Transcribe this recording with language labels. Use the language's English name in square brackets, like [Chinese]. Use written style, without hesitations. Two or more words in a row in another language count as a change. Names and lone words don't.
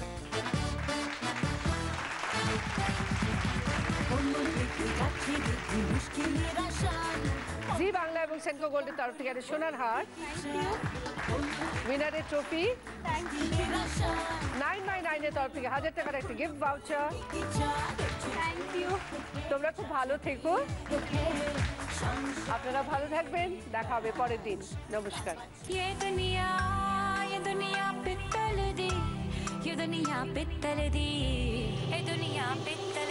[Bangla] জি বাংলা এবং সেনকো গোল্ডের তরফ থেকে একটা সোনার হার, উইনারের ট্রফি, 999-এর তরফ থেকে 1000 টাকার একটা [English] gift voucher. Thank you. [Bangla] তোমরা খুব ভালো থেকো, আপনারা ভালো থাকবেন। দেখা হবে পরের দিন। নমস্কার। [Punjabi] ਯੇ ਦੁਨੀਆ ਪਿੱਤਲ ਦੀ, ਯੇ ਦੁਨੀਆ ਪਿੱਤਲ ਦੀ, ਯੇ ਦੁਨੀਆ ਪਿੱਤਲ